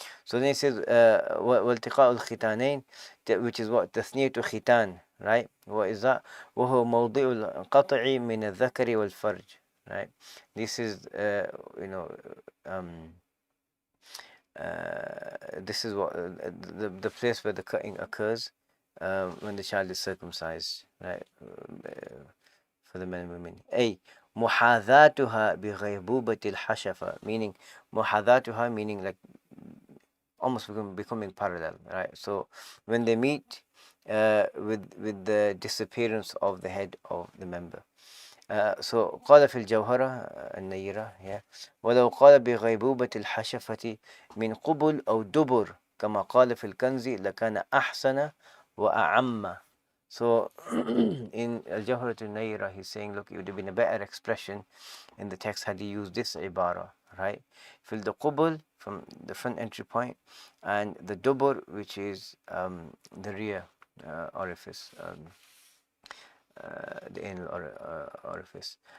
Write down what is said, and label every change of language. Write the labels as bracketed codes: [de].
[en] So then it says [ar] والتقاء الختانين, [en] which is what [ar] تثنية ختان, [en] right? What is that? [ar] وهو موضع القطع من الذكر والفرج, right? [en] This is this is what the place where the cutting occurs when the child is circumcised, right? For the men and women. A [ar] محاذاتها بغيبوبة الحشفة, [en] meaning محاذاتها, meaning like almost becoming parallel, right? So when they meet with the disappearance of the head of the member. So [ar] قال في الجوهرة النيرة, yeah. ولو قال بغيبوبة الحشفة من قبل أو دبر كما قال في الكنز لكان أحسن وأعم. [en] So in Al-Jawharat al-Nayra, he's saying, look, it would have been a better expression in the text had he used this ibara, right? Fill the qubul from the front entry point, and the dubur, which is the rear orifice, the anal orifice.